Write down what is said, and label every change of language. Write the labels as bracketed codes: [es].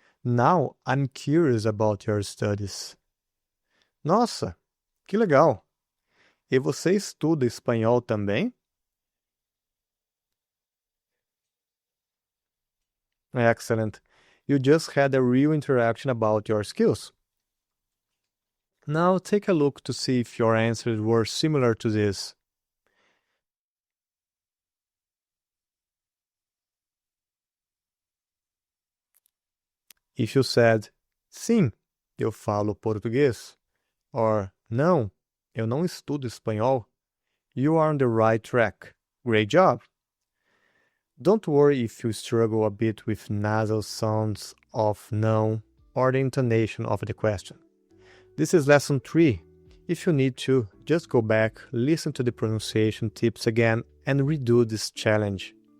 [en] Now I'm curious about your studies. [pt] Nossa, que legal! E você estuda espanhol também? [en] Excellent. You just had a real interaction about your skills. Now take a look to see if your answers were similar to this. If you said, [pt] sim, eu falo português, [en] or [pt] não, eu não estudo espanhol, [en] you are on the right track. Great job! Don't worry if you struggle a bit with nasal sounds of não or the intonation of the question. This is lesson 3. If you need to, just go back, listen to the pronunciation tips again, and redo this challenge.